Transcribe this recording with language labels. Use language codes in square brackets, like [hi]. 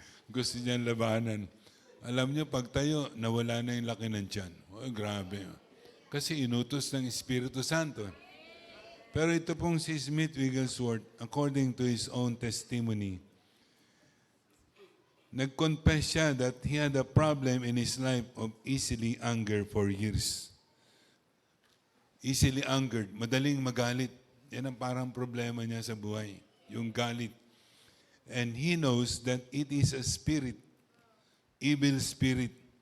[tl] Gusto niyang labanan. Alam niyo, pag tayo, nawala na yung laki ng tiyan. Oh, grabe. Kasi inutos ng Espiritu Santo. Pero ito pong si [en] Smith Wigglesworth, according to his own testimony, [tl] nag-confess siya [en] that he had a problem in his life of easily anger for years. Easily angered, [tl] madaling magalit. Yan ang parang problema niya sa buhay, yung galit. [en] And he knows that it is a spirit, evil spirit.